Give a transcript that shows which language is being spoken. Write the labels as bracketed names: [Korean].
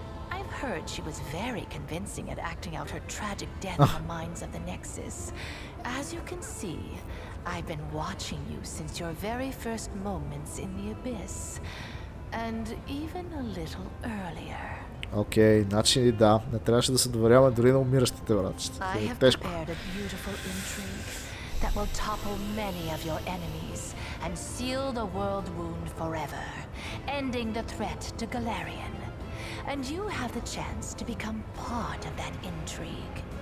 [English] I've heard she was very convincing at acting out her tragic death in the minds of the Nexus. As you can see, I've been watching you since your very first moments in the Abyss. And even a little earlier. [Bulgarian] Окей, значи да, не трябваше да се доверяваме дори на умиращите вратчета. [English] I have [Bulgarian] Тежко. [English] prepared a beautiful intrigue that will topple many of your enemies and seal the world wound forever, ending the threat to Galarian. And you have the chance to become part of that intrigue.